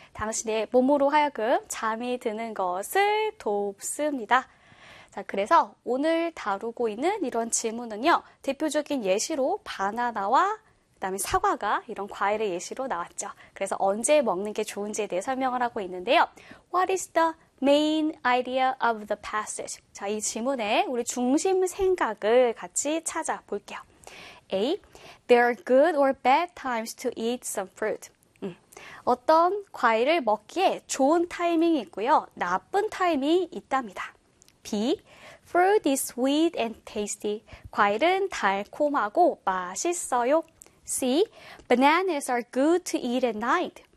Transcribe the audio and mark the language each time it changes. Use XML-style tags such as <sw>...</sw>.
<ko>당신의 몸으로 하여금 잠이 드는 것을 돕습니다. 자, 그래서 오늘 다루고 있는 이런 질문은요. 대표적인 예시로 바나나와 그다음에 사과가 이런 과일의 예시로 나왔죠. 그래서 언제 먹는 게 좋은지에 대해 설명을 하고 있는데요.</ko> <en>What is the main idea of the passage.</en> <ko>자, 이 질문에 우리 중심 생각을 같이 찾아볼게요.</ko> <en>A. There are good or bad times to eat some fruit.</en> <ko>어떤 과일을 먹기에 좋은 타이밍이 있고요. 나쁜 타이밍이 있답니다.</ko> <en>B. Fruit is sweet and tasty.</en> <ko>과일은 달콤하고 맛있어요.</ko> <en>C. Bananas are good to eat at night.</en>